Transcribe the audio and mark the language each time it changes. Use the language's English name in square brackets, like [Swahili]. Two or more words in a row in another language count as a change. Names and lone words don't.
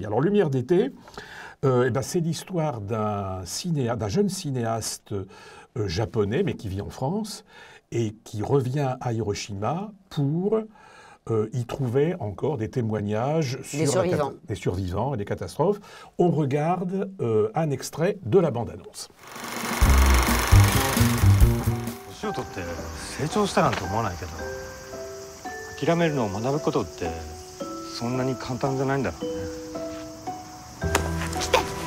[French] Alors, Lumière d'été, c'est l'histoire d'un jeune cinéaste japonais, mais qui vit en France, et qui revient à Hiroshima pour... y trouver encore des témoignages sur des survivants et des catastrophes. On regarde un extrait de la bande-annonce. [Japanese] 年を取って成長したなんて思わないけど、諦めるのを学ぶことってそんなに簡単じゃないんだろうね。来て。